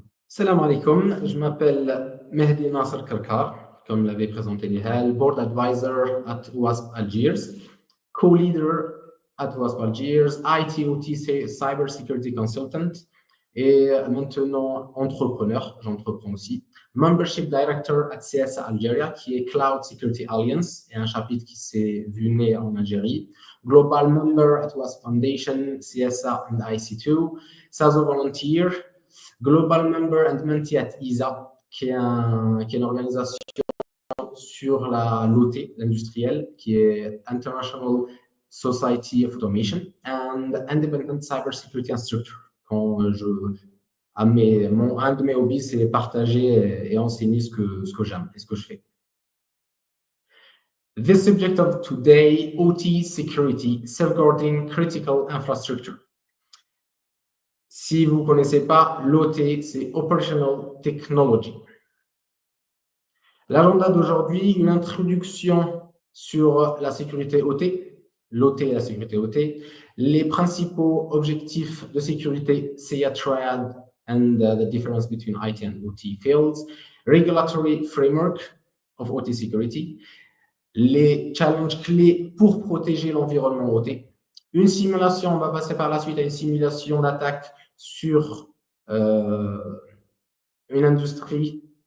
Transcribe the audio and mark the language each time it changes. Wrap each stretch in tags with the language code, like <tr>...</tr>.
<fr>Salam alaikum, je m'appelle Mehdi Nasser Karkar, comme l'avait présenté Nihal,</fr> <en>Board Advisor at WASP Algiers, co-leader at WASP Algiers, IT/OT Cyber Security Consultant</en> <fr>et maintenant entrepreneur, j'entreprends aussi.</fr> <en>Membership Director at CSA Algeria,</en> <fr>qui est Cloud Security Alliance, et un chapitre qui s'est vu né en Algérie.</fr> <en>Global Member at WASP Foundation, CSA and IC2. SASO Volunteer. Global Member and Mentee at ISA,</en> <fr>qui est une organisation sur l'OT, l'industriel, qui est</fr> <en>International Society of Automation, and Independent Cybersecurity Instructor.</en> <fr>Quand un de mes hobbies, c'est partager et enseigner ce que j'aime et ce que je fais.</fr> <en>The subject of today, OT security, safeguarding critical infrastructure.</en> <fr>Si vous ne connaissez pas, l'OT, c'est Operational Technology. L'agenda d'aujourd'hui, une introduction sur la sécurité OT, l'OT et la sécurité OT, les principaux objectifs de sécurité</fr> <en>CIA Triad and the difference between IT and OT fields, regulatory framework of OT security,</en> <fr>les challenges clés pour protéger l'environnement OT, une simulation, on va passer par la suite à une simulation d'attaque sur une industrie</fr>